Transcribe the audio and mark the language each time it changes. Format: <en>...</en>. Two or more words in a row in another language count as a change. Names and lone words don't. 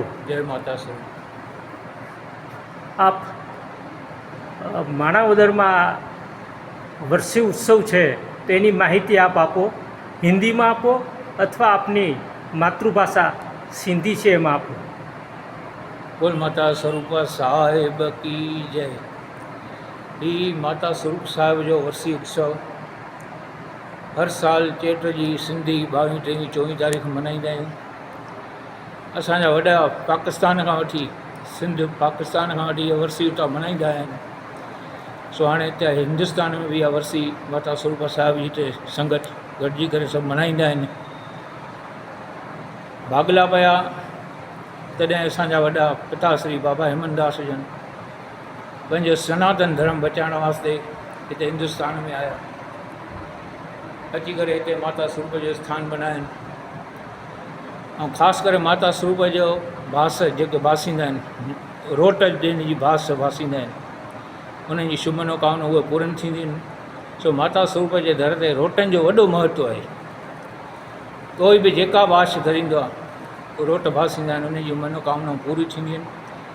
<hi>जय माता सर।</hi> <gu>आप माणावदરમાં વર્ષી ઉત્સવ છે તેની માહિતી આપ આપો, હિન્દીમાં આપો અથવા આપની માતૃભાષા સિંધી છે એમાં આપો।</gu> <hi>बोल माता स्वरूप साहेब की जय।</hi> <sd>ई माता स्वरूप साहिब जो वर्सी उत्सव हर साल चेट जी सिंधी 22, 23, 24 तारीख़ मल्हाईंदा आहियूं। असांजा वॾा पाकिस्तान खां वठी सिंध पाकिस्तान खां वठी इहा वर्सी उतां मल्हाईंदा आहिनि। सो हाणे हिते हिंदुस्तान में बि इहा वर्सी माता स्वरूप साहिब जी हिते संगत गॾिजी करे सभु मल्हाईंदा आहिनि। भागला पिया तॾहिं असांजा वॾा पिताश्री बाबा हेमनदास जन पंहिंजो सनातन धर्म बचाइण वास्ते हिते हिंदुस्तान में आया, अची करे हिते माता स्वरूप जो स्थान बनाइनि। ऐं ख़ासि करे माता स्वरूप जो बास जेके बासींदा आहिनि, रोट जिन जी बास बासींदा आहिनि, उन्हनि जी शुभ मनोकामना उहे पूरनि थींदियूं आहिनि। सो माता स्वरूप जे दर ते रोटनि जो वॾो महत्व आहे। कोई बि जेका बाश धरींदो आहे रोट बासींदा आहिनि, उन जी मनोकामनाऊं पूरी थींदियूं आहिनि।</sd>